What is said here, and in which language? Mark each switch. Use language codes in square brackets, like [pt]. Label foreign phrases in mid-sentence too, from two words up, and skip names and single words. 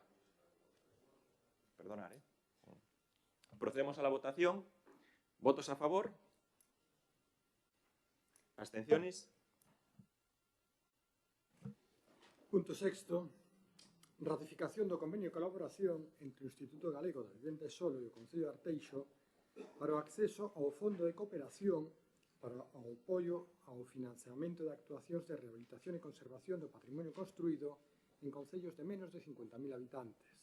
[es] Perdonad, ¿eh? Procedemos a la votación. ¿Votos a favor? ¿Abstenciones? Punto 6. [gl] Ratificación do convenio de colaboración entre o Instituto Galego da Vivenda e Solo e o Concello de Arteixo para o acceso ao Fondo de Cooperación para o apoio ao financiamento de actuacións de rehabilitación e conservación do patrimonio construído en concellos de menos de 50.000 habitantes.